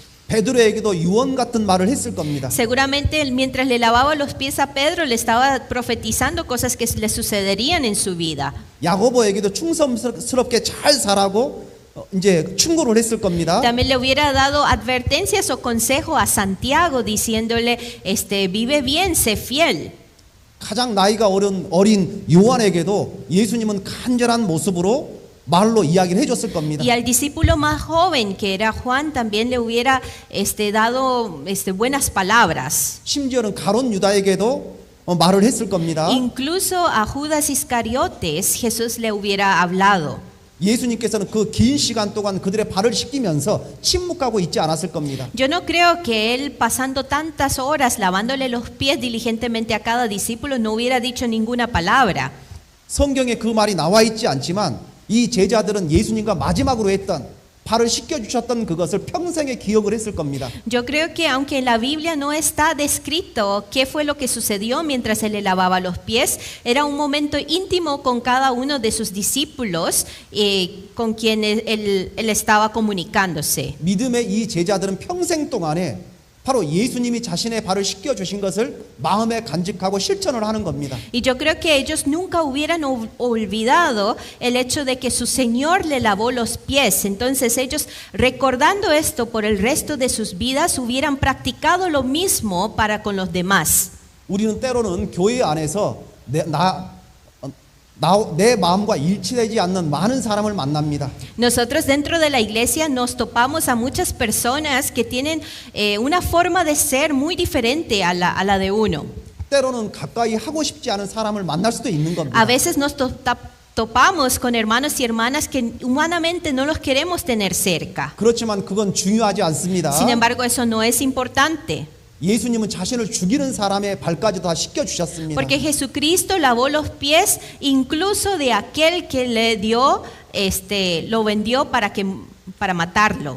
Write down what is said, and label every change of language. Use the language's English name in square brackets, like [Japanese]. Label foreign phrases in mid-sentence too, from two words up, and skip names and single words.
[Korean] 베드로에게도 유언 같은 말을 했을 겁니다. [Spanish] Seguramente mientras le lavaba los pies a Pedro, le estaba profetizando cosas que le sucederían en su vida. [Korean] 야고보에게도 충성스럽게 잘 살라고 이제 충고를 했을 겁니다. [Spanish] También le hubiera dado advertencias o consejo a Santiago diciéndole, vive bien, sé fiel. [Korean] 가장 나이가 어린 요한에게도 예수님은 간절한 모습으로 말로 이야기를 해줬을 겁니다. [Spanish] Y al discípulo más joven, que era Juan, también le hubiera dado buenas palabras. [Korean] 심지어는 가론 유다에게도 말을 했을 겁니다. [Spanish] Incluso a Judas Iscariotes Jesús le hubiera hablado. [Korean] 예수님께서는 그 긴 시간 동안 그들의 발을 씻기면서 침묵하고 있지 않았을 겁니다. [Spanish] Yo no creo que él, pasando tantas horas lavándole los pies diligentemente a cada discípulo, no hubiera dicho ninguna palabra. [Korean] 성경에 그 말이 나와 있지 않지만 이 제자들은 예수님과 마지막으로 했던 발을 씻겨주셨던 그것을 평생에 기억을 했을 겁니다. [Spanish] Yo creo que aunque en la Biblia no está descrito qué fue lo que sucedió mientras él le lavaba los pies, era un momento íntimo con cada uno de sus discípulos con quien él estaba comunicándose. [Korean] 믿음의 이 제자들은 평생 동안에 바로 예수님이 자신의 발을 씻겨주신 것을 마음에 간직하고 실천을 하는 겁니다. [Spanish] Y yo creo que ellos nunca hubieran olvidado el hecho de que su Señor le lavó los pies. Entonces ellos, recordando esto por el resto de sus vidas, hubieran practicado lo mismo para con los demás. [Korean] 우리는 때로는 교회 안에서 내 마음과 일치되지 않는 많은 사람을 만납니다. [Spanish] Nosotros dentro de la iglesia nos topamos a muchas personas que tienen una forma de ser muy diferente a la de uno. [Korean] 때로는 가까이 하고 싶지 않은 사람을 만날 수도 있는 겁니다. [Spanish] A veces nos topamos con hermanos y hermanas que humanamente no los queremos tener cerca. [Korean] 그렇지만 그건 중요하지 않습니다. [Spanish] Sin embargo, eso no es importante. [Korean] 예수님은 자신을 죽이는 사람의 발까지 다 씻겨주셨습니다. [Spanish] Porque Jesucristo lavó los pies incluso de aquel que le dio, lo vendió para matarlo.